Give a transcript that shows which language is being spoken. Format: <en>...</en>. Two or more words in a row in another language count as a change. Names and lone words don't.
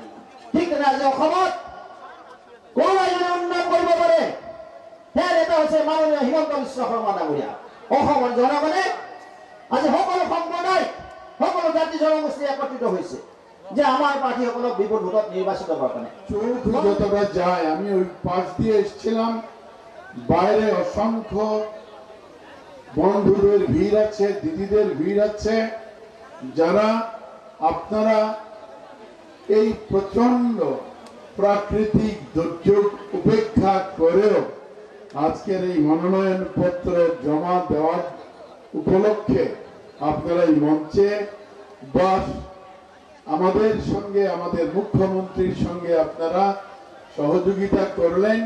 <as>ঠিক তেনে আজি অসমত কোনোবাই যদি উন্নয়ন কৰিব পাৰে, সেই নেতা হৈছে মাননীয় হিমন্ত বিশ্ব শৰ্মা ডাঙৰীয়া। অসমৰ জনগণে আজি সকলো সম্প্ৰদায়, সকলো জাতি জনগোষ্ঠী একত্ৰিত হৈছে যে আমার প্রার্থীসকলক বিপুল ভোটত নির্বাচিত</as> <bn>করার জন্য। যতবার যায় আমি ওই পাশ দিয়ে এসেছিলাম, বাইরে অসংখ্য বন্ধুদের ভিড় আছে, দিদিদের ভিড় আছে, যারা আপনারা এই প্রচন্ড প্রাকৃতিক দুর্যোগ উপেক্ষা করেও আজকের এই মনোনয়ন পত্র জমা দেওয়ার উপলক্ষে আপনারা এই মঞ্চে বা আমাদের সঙ্গে আমাদের মুখ্যমন্ত্রীর সঙ্গে আপনারা সহযোগিতা করলেন।</bn>